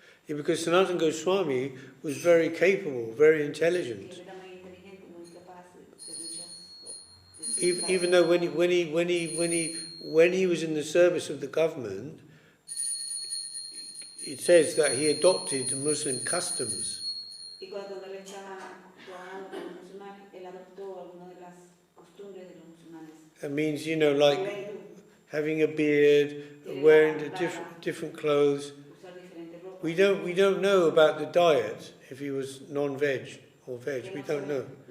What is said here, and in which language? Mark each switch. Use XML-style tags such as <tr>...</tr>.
<en>Yeah, because Sanatana Goswami was very capable, very intelligent.</en> <es>Que él era muy inteligente, muy capaz de muchas.</es> <en>Even though when he was in the service of the government, it says that he adopted Muslim customs.</en> <es>Y cuando él estaba trabajando con los musulmanes, él adoptó algunas de las costumbres de los musulmanes.</es> <en>That means, you know, like having a beard, wearing the different clothes. We don't know about the diet, if he was non-veg or veg. We don't know.</en>